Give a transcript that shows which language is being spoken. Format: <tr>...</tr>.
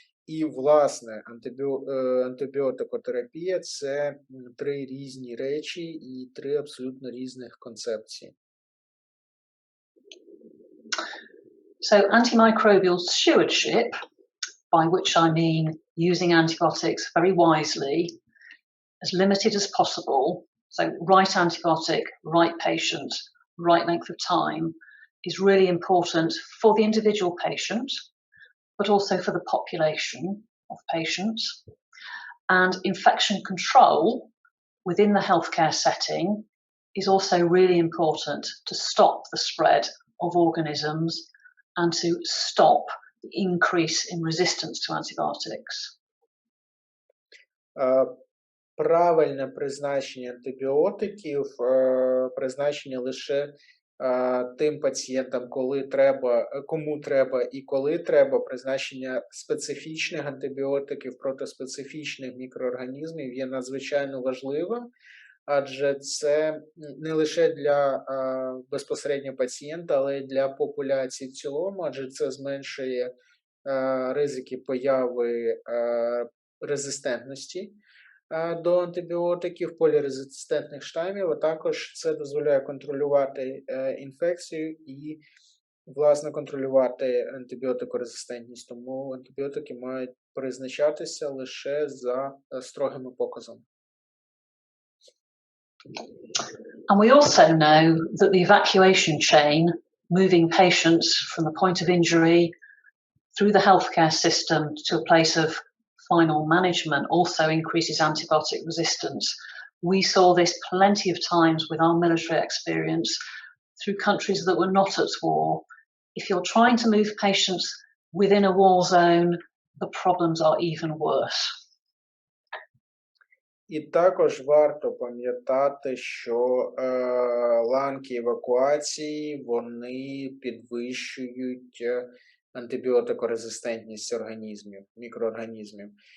<uk>І, власне, антибіотикотерапія – це три різні речі і три абсолютно різних концепції.</uk> <en>So antimicrobial stewardship, by which I mean using antibiotics very wisely, as limited as possible, so right antibiotic, right patient, right length of time, is really important for the individual patient, but also for the population of patients. And infection control within the healthcare setting is also really important to stop the spread of organisms and to stop the increase in resistance to antibiotics.</en> <uk>Правильне призначення антибіотиків призначення лише тим пацієнтам, кому треба і коли треба, призначення специфічних антибіотиків проти специфічних мікроорганізмів є надзвичайно важливим, адже це не лише для безпосередньо пацієнта, але й для популяції в цілому, адже це зменшує ризики появи резистентності до антибіотиків, полірезистентних штамів, а також це дозволяє контролювати інфекцію і, власне, контролювати антибіотикорезистентність. Тому антибіотики мають призначатися лише за строгими показами.</uk> <en>And we also know that the evacuation chain, moving patients from the point of injury through the healthcare system to a place of final management, also increases antibiotic resistance. We saw this plenty of times with our military experience through countries that were not at war. If you're trying to move patients within a war zone, the problems are even worse.</en> <uk>І також варто пам'ятати, що ланки евакуації, вони підвищують антибіотикорезистентність організмів, мікроорганізмів.</uk>